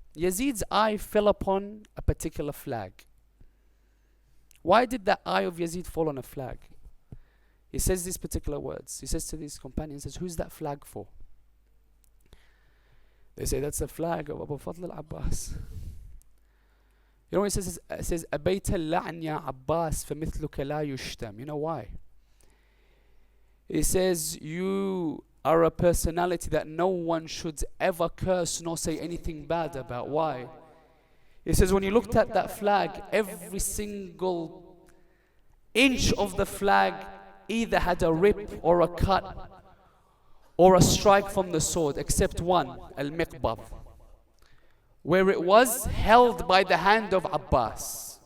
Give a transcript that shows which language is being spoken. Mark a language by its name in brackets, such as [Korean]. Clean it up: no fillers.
[English] Yazid's eye fell upon a particular flag. Why did that eye of Yazid fall on a flag? He says these particular words. He says to these companions, who's that flag for? They say, that's the flag of Abu Fadl al-Abbas. You know what it says? It says, [Arabic] أَبَيْتَ اللَّعْنْ يَا عَبَّاسِ فَمِثْلُكَ لَا يُشْتَمْ. [English] You know why? It says, you are a personality that no one should ever curse nor say anything bad about. Why? It says, when you looked at that flag, every single inch of the flag either had a rip or a cut or a strike from the sword, except one, al-miqbad, where it was held by the hand of Abbas.